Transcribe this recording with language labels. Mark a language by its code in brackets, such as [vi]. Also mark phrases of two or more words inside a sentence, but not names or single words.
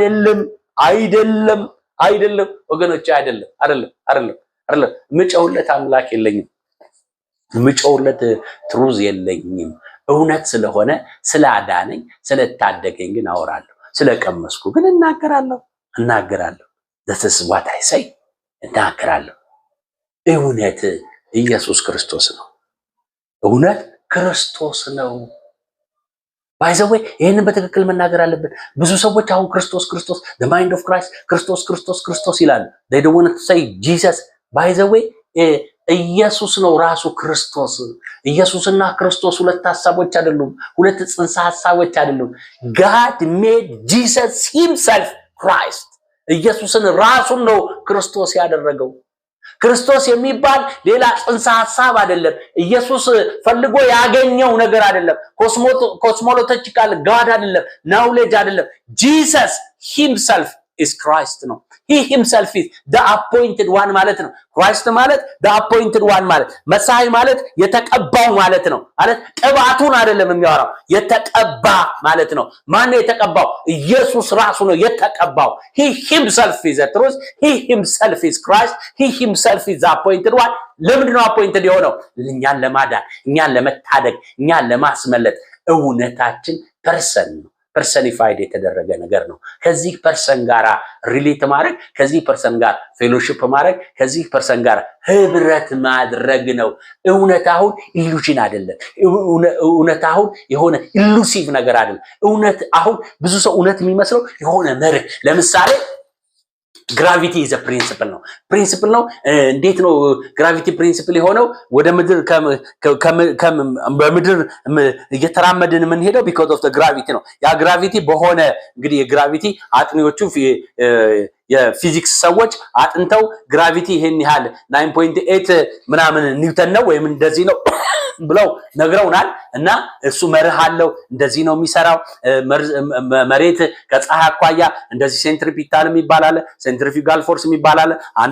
[am] አይደለም ወገኖች፣ አይደለም። ምጨውለት አምላክ የለኝም፣ ምጨውለት ትሩዝ የለኝም። እውነት ስለሆነ ስላዳነኝ ስለታደገኝ ግን አወራለሁ፣ ስለቀመስኩ ግን እናገራለሁ። [en] this is what I say [am] እናገራለሁ። እውነት ኢየሱስ ክርስቶስ ነው። እውነት ክርስቶስ ነው። ባይዘዌ ይሄንን በትክክል መናገር አለብን። ብዙ ሰዎች አሁን ክርስቶስ [en] the mind of Christ [am] ክርስቶስ ይላሉ። [en] they don't want to say Jesus. [am] ባይዘዌ ኢየሱስ ነው ራሱ ክርስቶስ። ኢየሱስና ክርስቶስ ሁለት ሐሳቦች አይደሉም፣ ሁለት ጽንሰ ሐሳቦች አይደሉም። [en] God made Jesus himself Christ. [am] ኢየሱስን ራሱን ነው ክርስቶስ ያደረገው። ክርስቶስ የሚባል ሌላ ጽንሰ ሐሳብ አይደለም። ኢየሱስ ፈልጎ ያገኘው ነገር አይደለም። [en] cosmological god [am] አይደለም፣ ናውሌጅ አይደለም። [en] Jesus himself is Christ [am] ነው። [en] he himself is the appointed one [am] ማለት ነው። Christ ማለት [en] the appointed one [am] ማለት መሳይ ማለት የተቀባው ማለት ነው። ማለት ቅባቱን አይደለም የሚያወራው፣ የተቀባ ማለት ነው። ማን ነው የተቀባው? ኢየሱስ ራሱ ነው የተቀባው። [en] he himself is the truth, he himself is Christ, he himself is the appointed one። [am] ለምንድን ነው appointed የሆነው? እኛን ለማዳን፣ እኛን ለመታደግ፣ እኛን ለማስመለጥ። እውነታችን ፐርሰን ነው፣ ፐርሰኒፋይድ የተደረገ ነገር ነው። ከዚህ ፐርሰን ጋር ሪሌት ማድረግ፣ ከዚህ ፐርሰን ጋር ፌሎሺፕ ማድረግ፣ ከዚህ ፐርሰን ጋር ህብረት ማድረግ ነው። እውነት አሁን ኢሉዥን አይደለም። እውነት አሁን የሆነ ኢሉሲቭ ነገር አይደለም። እውነት አሁን ብዙ ሰው እውነት የሚመስለው የሆነ መርህ፣ ለምሳሌ ግራቪቲ [en] is a principle [am] ነው። እንዴት ነው [en] gravity principle [am] የሆነው? ወደ ምድር በምድር እየተራመድን የምንሄደው [en] because of the gravity [am] ነው። ያ ግራቪቲ በሆነ እንግዲህ የግራቪቲ አጥኚዎቹ የፊዚክስ ሰዎች አጥንተው ግራቪቲ ይሄን ያህል 9.8 ምናምን ኒውተን ነው ወይም እንደዚህ ነው ብለው ነግረውናል። እና እሱ መርህ አለው፣ እንደዚህ ነው የሚሰራው። መሬት ከፀሐይ አኳያ እንደዚህ ሴንትሪፒታል የሚባል አለ፣ [en] centrifugal force [am] የሚባል አለ። አንዱ